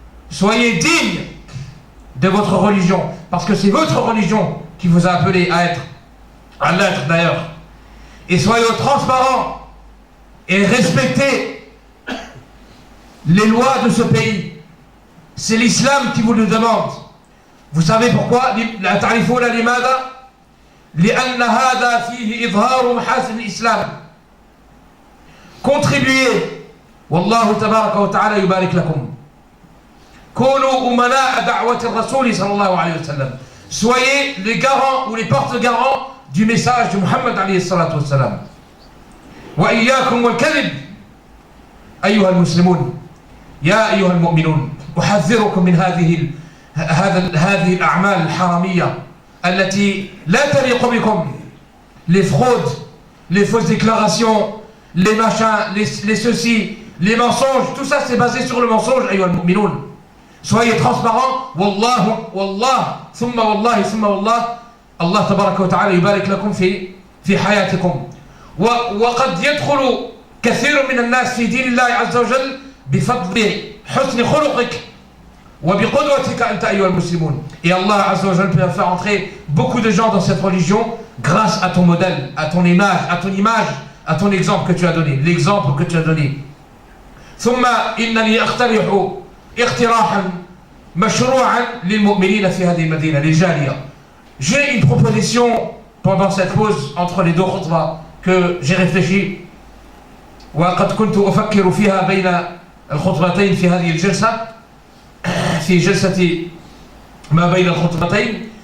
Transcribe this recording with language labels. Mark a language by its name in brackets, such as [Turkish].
[French] Soyez digne de votre religion, parce que c'est votre religion qui vous a appelé à l'être d'ailleurs. Et soyez transparents et respectez les lois de ce pays. C'est l'islam qui vous le demande. Vous savez pourquoi? [Arabic] تعرفون لماذا؟ لأن هذا فيه إظهار محاسن الإسلام. [French] Contribuez, [Arabic] والله تبارك وتعالى يبارك لكم. كونوا أمناء دعوة الرسول صلى الله عليه وسلم. [French] Soyez les garants ou les porte-garants du message de Muhammad [Arabic] alayhi salatu wassalam. Wa iyyakum wal kadhib أيها المسلمون يا أيها المؤمنون أحذركم من هذه الأعمال الحرامية التي لا تليق بكم. [French] Les fraudes, les fausses déclarations, les machins, les ceci, les mensonges, tout ça c'est basé sur le mensonge. [Arabic] أيها المؤمنون [French] soyez transparents. [Arabic] والله ثم والله ثم والله الله تبارك وتعالى يبارك لكم في حياتكم. وقد يدخل كثير من الناس في دين الله عز وجل بفضل حسن خلقك وبقدوتك أنت أيها المسلمون. [French] Et Allah [Arabic] عز وجل [French] peut faire entrer beaucoup de gens dans cette religion grâce à ton modèle, à ton image, à ton exemple que tu as donné, l'exemple que tu as donné. [Arabic] ثم إنني أقترح اقتراحا مشروعا للمؤمنين في هذه المدينة للجالية. [French] J'ai une proposition pendant cette pause entre les deux khutbah que j'ai réfléchi. [Arabic] وقد كنت أفكر فيها بين الخطبتين في هذه الجلسة في جلسة ما بين الخطبتين.